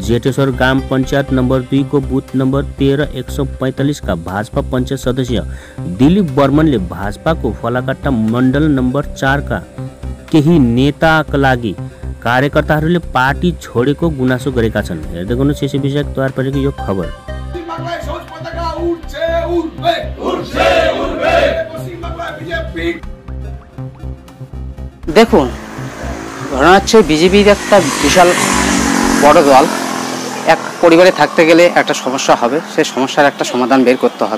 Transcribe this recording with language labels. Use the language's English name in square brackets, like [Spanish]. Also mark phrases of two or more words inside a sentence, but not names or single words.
[Nepali] जेठेश्वर ग्राम पञ्चायत नम्बर 2 को बुथ नम्बर 13-145 का भाजपा पञ्चायत सदस्य दिलीप बर्मनले भाजपाको फलाकाटा मण्डल नम्बर 4 का केही नेताका लागि कार्यकर्ताहरूले पार्टी छोडेको गुनासो गरेका छन्। हेर्दै गर्नुहोस् यसै विषयक तयार पारेको यो खबर। [Bangla] দেখুন, ঘটনা হচ্ছে বিজেপির একটা বিশাল বড় দল। এক পরিবারে থাকতে গেলে একটা সমস্যা হবে, সেই সমস্যার একটা সমাধান বের করতে হবে।